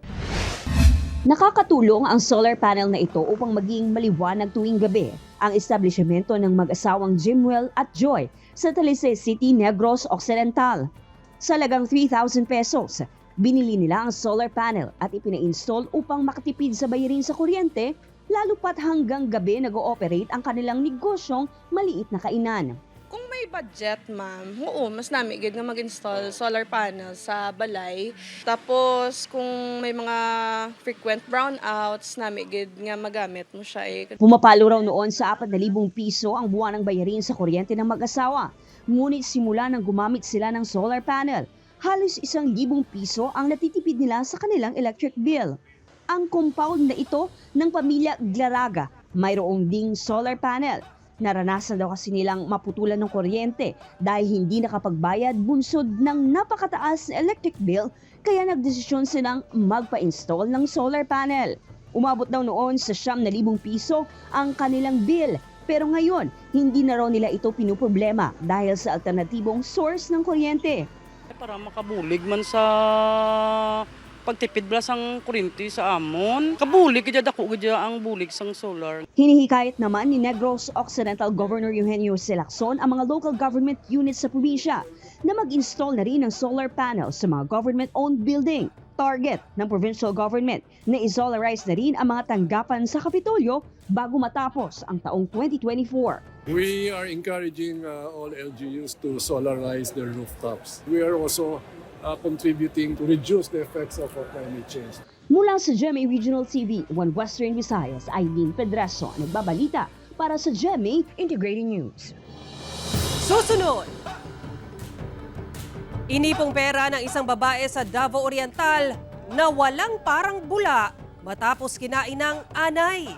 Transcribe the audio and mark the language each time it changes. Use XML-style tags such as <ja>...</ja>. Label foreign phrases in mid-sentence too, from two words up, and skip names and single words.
<tl>Nakakatulong ang</tl> <en>solar panel</en> <tl>na ito upang maging maliwanag tuwing gabi ang establishmento ng mag-asawang Jimwell at Joy sa Talisay City, Negros Occidental. Sa halagang 3,000 pesos, binili nila ang</tl> <en>solar panel</en> <tl>at ipina-install upang makatipid sa bayarin sa kuryente, lalo pat hanggang gabi nag-ooperate ang kanilang negosyong maliit na kainan.</tl> <hil>Kung may budget, ma'am, oo, mas nami gid nga mag-install</hil> <en>solar panel</en> <hil>sa balay. Tapos kung may mga</hil> <en>frequent brownouts,</en> <hil>nami gid nga magamit mo siya eh.</hil> <tl>Pumapalo raw noon sa 4,000 piso ang buwan ng bayarin sa kuryente ng mag-asawa. Ngunit simula nang gumamit sila ng</tl> <en>solar panel,</en> <tl>halos 1,000 piso ang natitipid nila sa kanilang</tl> <en>electric bill.</en> <tl>Ang compound na ito ng pamilya Glaraga, mayroong ding</tl> <en>solar panel.</en> <tl>Naranasan daw kasi nilang maputulan ng kuryente dahil hindi nakapagbayad bunsod ng napakataas na</tl> <en>electric bill,</en> <tl>kaya nagdesisyon silang magpa-install ng</tl> <en>solar panel.</en> <tl>Umabot daw noon sa 9,000 piso ang kanilang bill. Pero ngayon, hindi na raw nila ito pinuproblema dahil sa alternatibong source ng kuryente.</tl> <hil>Para makabulig man sa pagtipid bala sang kuryente sa amon. Kabulig kaya dako kaya ang bulig sang solar.</hil> <tl>Hinihikayat naman ni Negros Occidental Governor Eugenio Silacson ang mga</tl> <en>local government units</en> <tl>sa probinsya na mag-install na rin ng</tl> <en>solar panels</en> <tl>sa mga</tl> <en>government-owned building.</en> <tl>Target ng</tl> <en>provincial government</en> <tl>na isolarize na rin ang mga tanggapan sa Kapitolyo bago matapos ang taong 2024.</tl> <en>We are encouraging all LGUs to solarize their rooftops. We are also contributing to reduce the effects of climate change.</en> <tl>Mula sa GMA Regional TV, 1 Western Visayas, Aileen Pedreso, nagbabalita para sa GMA Integrated News. Susunod! Inipong pera ng isang babae sa Davao Oriental na walang parang bula matapos kinain ng anay.</tl>